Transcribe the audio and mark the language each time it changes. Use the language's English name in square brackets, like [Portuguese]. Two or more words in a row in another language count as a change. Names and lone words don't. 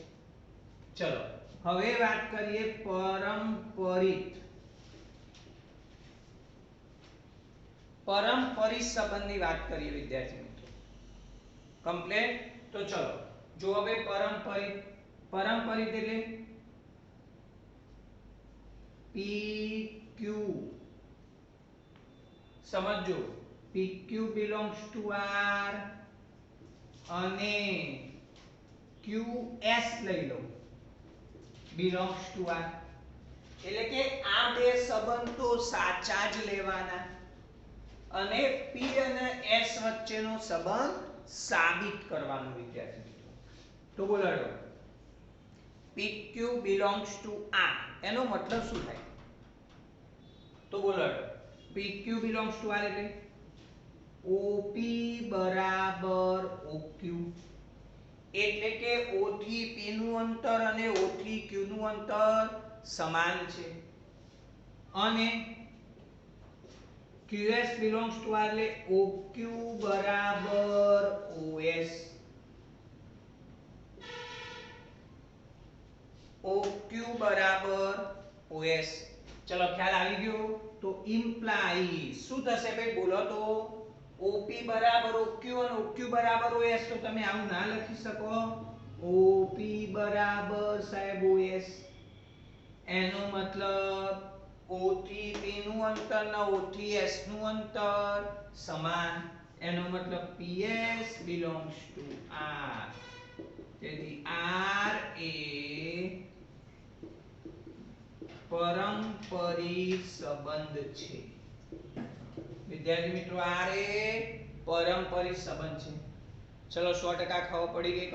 [Gujarati] ચલો હવે વાત કરીએ પરંપરિત સંબંધની વાત કરીએ વિદ્યાર્થી મિત્રો. કમ્પ્લીટ. તો ચલો જો હવે પરંપરિત એટલે PQ સમજો PQ [English] belongs to R [Gujarati] અને QS લઈ લો [English] belongs to R [Gujarati] એટલે કે આ બે સંબંધ તો સાચા જ લેવાના અને P અને S વચ્ચેનો સંબંધ સાબિત કરવાનો વિદ્યાર્થી મિત્રો. તો બોલો PQ [English] belongs to R [Gujarati] એનો મતલબ શું થાય? તો બોલો PQ [English] belongs to R [Gujarati] એટલે OP બરાબર OQ એટલે કે O થી P નું અંતર અને O થી Q નું અંતર સમાન છે અને QS [English] belongs to R [Gujarati] એટલે OQ બરાબર OS. OQ બરાબર OS. ચલો ખ્યાલ આવી ગયો. તો ઇમ્પ્લાઇઝ શું થશે ભાઈ બોલો તો OP બરાબર OQ અને OQ બરાબર OS. તો તમે આવું ના લખી શકો. OP બરાબર સાહેબ OS એનો મતલબ O થી P નું અંતર અને O થી S નું અંતર સમાન. એનો મતલબ PS [English] belongs to R. [Gujarati] તેથી R એ પરંપરિત સંબંધ છે વિદ્યાર્થી મિત્રો. R એ પરંપરિત સંબંધ છે. ચલો 100% ખબર પડી ગઈ.